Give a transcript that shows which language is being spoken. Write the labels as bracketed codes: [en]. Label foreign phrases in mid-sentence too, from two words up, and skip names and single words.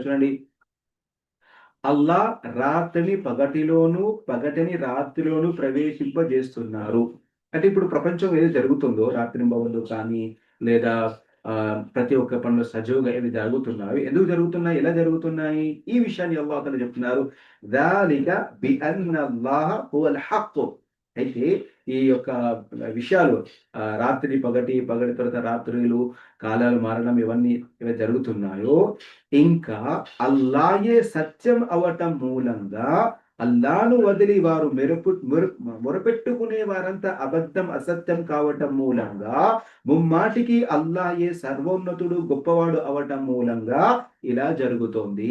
[te] చూడండి, అల్లాహ్ రాత్రిని పగటిలోను, పగటిని రాత్రిలోను ప్రవేశింపజేస్తున్నారు. అంటే ఇప్పుడు ప్రపంచం ఏది జరుగుతుందో, రాత్రింబవళ్ళు కానీ లేదా ప్రతి ఒక్క పనులు సజావుగా ఏవి జరుగుతున్నాయో, ఎందుకు జరుగుతున్నాయి? ఎలా జరుగుతున్నాయి? ఈ విషయాన్ని [ar] الله تعالى [te] చెప్తున్నారు. [ar] ذَلِكَ بِأَنَّ اللَّهَ هُوَ الْحَقُّ. [te] అయితే ఈ యొక్క విషయాలు రాత్రి పగటి, పగటి తర్వాత రాత్రులు, కాలాలు మారడం ఇవన్నీ ఏవైతే జరుగుతున్నాయో, ఇంకా అల్లాయే సత్యం అవటం మూలంగా అల్లాను వదిలి వారు మొరపెట్టుకునే వారంతా అబద్ధం, అసత్యం కావటం మూలంగా, ముమ్మాటికి అల్లాయే సర్వోన్నతుడు, గొప్పవాడు అవటం మూలంగా ఇలా జరుగుతోంది.